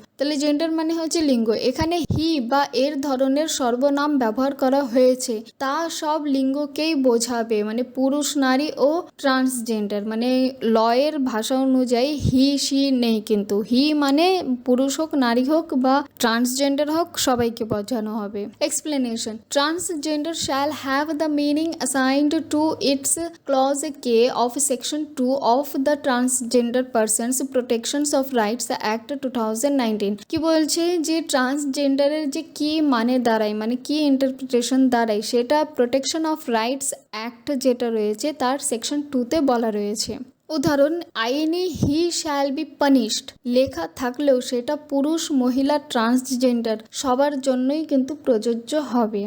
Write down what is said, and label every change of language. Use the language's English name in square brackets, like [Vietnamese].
[Bangla] তাহলে জেন্ডার মানে হচ্ছে লিঙ্গ। এখানে হি বা এর ধরনের সর্বনাম ব্যবহার করা হয়েছে, তা সব লিঙ্গকেই বোঝাবে, মানে পুরুষ, নারী ও ট্রান্সজেন্ডার। মানে লয়ের ভাষা অনুযায়ী হি সি নেই, কিন্তু হি মানে পুরুষ হোক, নারী হোক বা ট্রান্সজেন্ডার হোক, সবাইকে বোঝানো হবে। [English] Explanation, transgender shall have the meaning assigned to its clause K of section 2 of the Transgender Persons Protections of Rights Act 2019। [Bangla] কি বলছে যে ট্রান্সজেন্ডারের যে কি মানে দাঁড়ায়, মানে কি ইন্টারপ্রিটেশন দাঁড়ায়, সেটা প্রোটেকশন অফ রাইটস অ্যাক্ট যেটা রয়েছে তার সেকশন 2তে বলা রয়েছে। উদাহরণ, আইনে [English] he shall be punished [Bangla] লেখা থাকলেও সেটা পুরুষ, মহিলা, ট্রান্সজেন্ডার সবার জন্যই কিন্তু প্রযোজ্য হবে।